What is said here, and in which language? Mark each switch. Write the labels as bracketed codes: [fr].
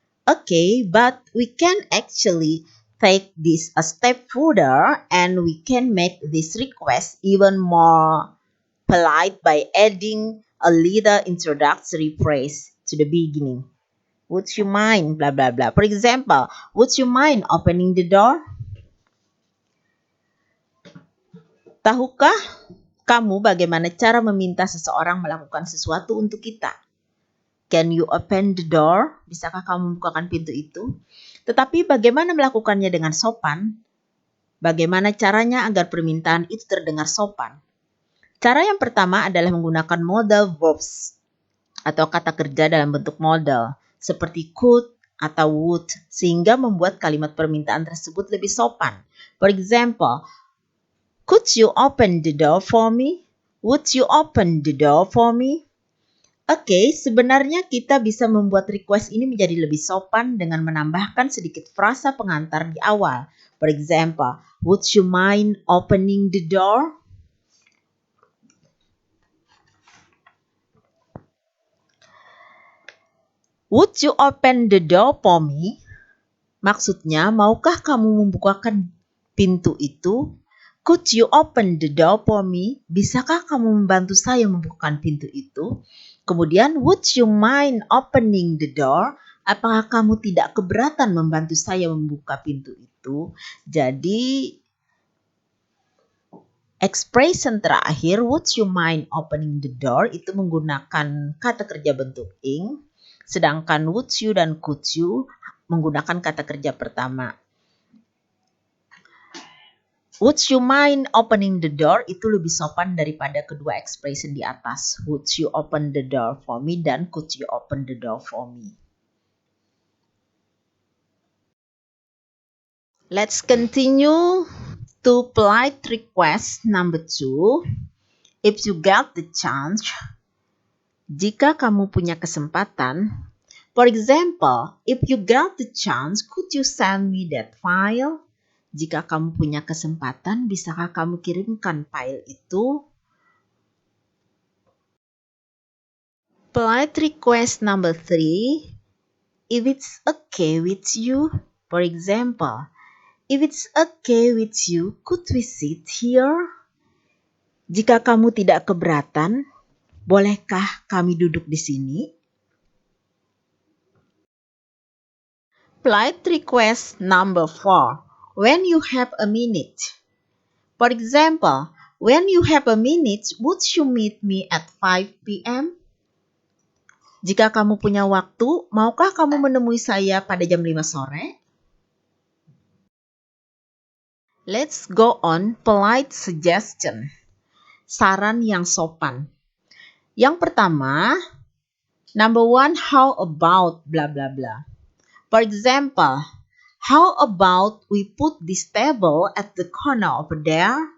[en] Okay, but we can actually take this a step further and we can make this request even more polite by adding a little introductory phrase to the beginning. Would you mind blah blah blah. For example, would you mind opening the door? [id] Tahukah kamu bagaimana cara meminta seseorang melakukan sesuatu untuk kita? [en] Can you open the door? [id] Bisakah kamu membukakan pintu itu? Tetapi bagaimana melakukannya dengan sopan? Bagaimana caranya agar permintaan itu terdengar sopan? Cara yang pertama adalah menggunakan modal verbs atau kata kerja dalam bentuk modal seperti could atau would sehingga membuat kalimat permintaan tersebut lebih sopan. [en] For example, could you open the door for me? Would you open the door for me? [id] Oke, sebenarnya kita bisa membuat request ini menjadi lebih sopan dengan menambahkan sedikit frasa pengantar di awal. [en] For example, would you mind opening the door? Would you open the door for me? [id] Maksudnya, maukah kamu membukakan pintu itu? [en] Could you open the door for me? [id] Bisakah kamu membantu saya membukakan pintu itu? [en] Kemudian, would you mind opening the door? [id] Apakah kamu tidak keberatan membantu saya membuka pintu itu? [en] Jadi, expression terakhir, would you mind opening the door? [id] Itu menggunakan kata kerja bentuk ing. Sedangkan would you dan could you menggunakan kata kerja pertama. [en] Would you mind opening the door [id] itu lebih sopan daripada kedua expression di atas. [en] Would you open the door for me dan could you open the door for me. Let's continue to polite request number 2. If you get the chance, [id] jika kamu punya kesempatan. [en] For example, if you get the chance, could you send me that file? [id] Jika kamu punya kesempatan, bisakah kamu kirimkan file itu? [en] Polite request number 3. If it's okay with you, for example, if it's okay with you, could we sit here? [id] Jika kamu tidak keberatan, bolehkah kami duduk di sini? [en] Polite request number 4. When you have a minute. For example, When you have a minute, would you meet me at 5 p.m.? [id] Jika kamu punya waktu, maukah kamu menemui saya pada jam 5 sore? [en] Let's go on polite suggestion. [id] Saran yang sopan. Yang pertama, [en] number 1, how about blah blah blah. For example, how about we put this table at the corner over there?